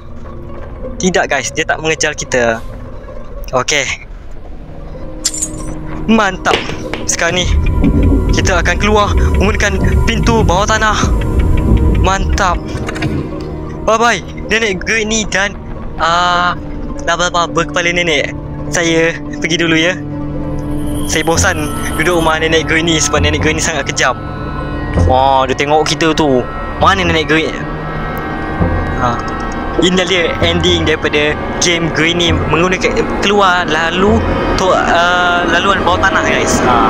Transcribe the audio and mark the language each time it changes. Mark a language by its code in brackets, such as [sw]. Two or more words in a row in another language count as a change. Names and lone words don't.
[ms] Tidak guys, dia tak mengejar kita. Okey. Mantap. Sekarang ni kita akan keluar menggunakan pintu bawah tanah. Mantap. Bye-bye nenek Granny dan laba-laba berkepala nenek. Saya pergi dulu ya. Saya bosan duduk rumah nenek Granny sebab nenek Granny sangat kejam. Dia tengok kita tu. Mana nenek Granny? Inilah dia ending daripada game Granny menggunakan keluar laluan bawah tanah guys.